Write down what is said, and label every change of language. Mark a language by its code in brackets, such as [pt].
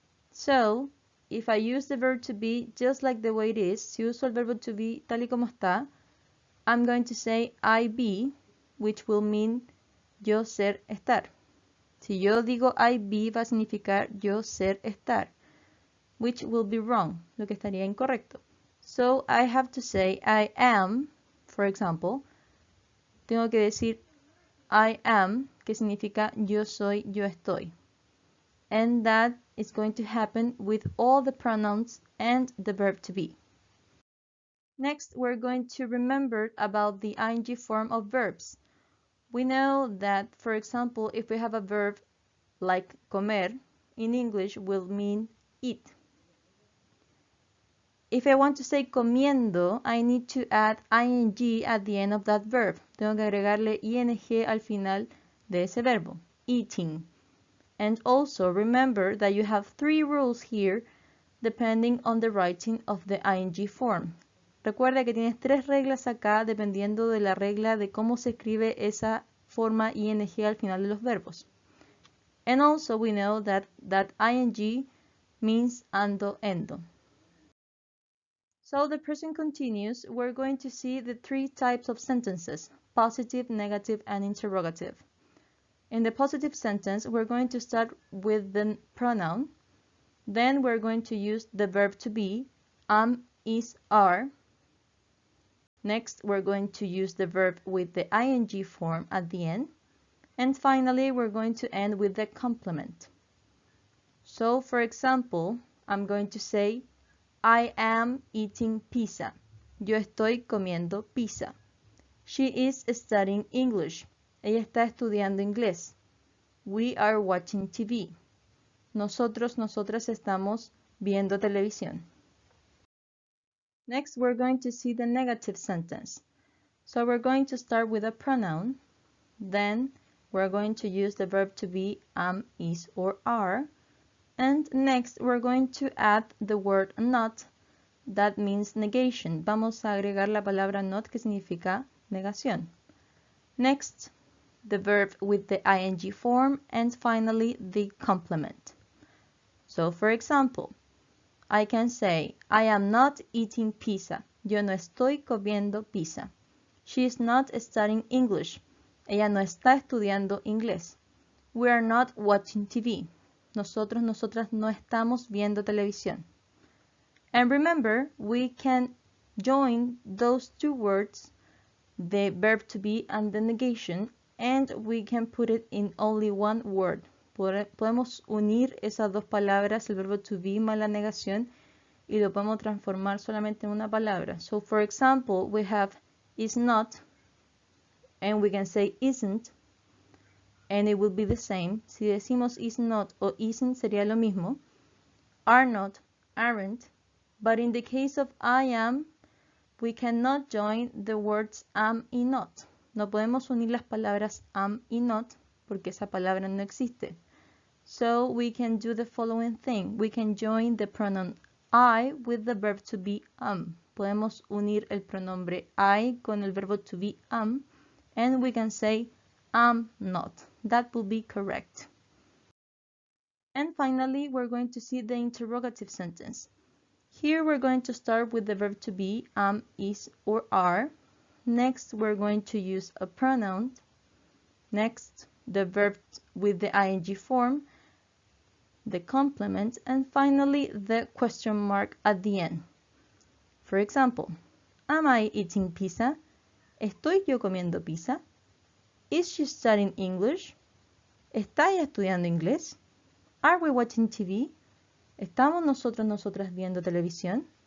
[en] So, if I use the verb to be just like the way it is, [es] si uso el verbo to be tal y como está, [en] I'm going to say I be, which will mean [es] yo ser estar. Si yo digo I be, va a significar yo ser estar, [en] which will be wrong, [es] lo que estaría incorrecto. [en] So I have to say I am, for example. [es] Tengo que decir I am, que significa yo soy, yo estoy. [en] And that is going to happen with all the pronouns and the verb to be. Next, we're going to remember about the ing form of verbs. We know that, for example, if we have a verb like comer, in English will mean eat. If I want to say comiendo, I need to add ing at the end of that verb. [es] Tengo que agregarle ing al final de ese verbo, eating. [en] And also remember that you have three rules here depending on the writing of the ing form. [es] Recuerda que tienes tres reglas acá dependiendo de la regla de cómo se escribe esa forma ing al final de los verbos. [en] And also we know that ing means ando, endo. So the present continuous, we're going to see the three types of sentences: positive, negative, and interrogative. In the positive sentence, we're going to start with the pronoun. Then we're going to use the verb to be, am, is, are. Next, we're going to use the verb with the ing form at the end. And finally, we're going to end with the complement. So, for example, I'm going to say, I am eating pizza. [es] Yo estoy comiendo pizza. [en] She is studying English. [es] Ella está estudiando inglés. [en] We are watching TV. [es] Nosotros, nosotras estamos viendo televisión. [en] Next, we're going to see the negative sentence. So we're going to start with a pronoun. Then we're going to use the verb to be, am, is, or are. And next, we're going to add the word not. That means negation. [es] Vamos a agregar la palabra not, que significa negación. [en] Next, the verb with the ing form, and finally the complement. So, for example, I can say, I am not eating pizza. [es] Yo no estoy comiendo pizza. [en] She is not studying English. [es] Ella no está estudiando inglés. [en] We are not watching TV. [es] Nosotros, nosotras no estamos viendo televisión. [en] And remember, we can join those two words, the verb to be and the negation, and we can put it in only one word. [es] Podemos unir esas dos palabras, el verbo to be más la negación, y lo podemos transformar solamente en una palabra. [en] So, for example, we have is not, and we can say isn't, and it will be the same. [es] Si decimos is not o isn't sería lo mismo. Are not, aren't. [en] But in the case of I am, we cannot join the words am y not. [es] No podemos unir las palabras am y not porque esa palabra no existe. [en] So we can do the following thing. We can join the pronoun I with the verb to be am. [es] Podemos unir el pronombre I con el verbo to be am, [en] and we can say am not. That will be correct. And finally, we're going to see the interrogative sentence. Here we're going to start with the verb to be, am, is, or are. Next, we're going to use a pronoun. Next, the verb with the ing form, the complement, and finally the question mark at the end. For example, am I eating pizza? [es] ¿Estoy yo comiendo pizza? [en] Is she studying English? [es] ¿Está ella estudiando inglés? [en] Are we watching TV? [es] ¿Estamos nosotras viendo televisión?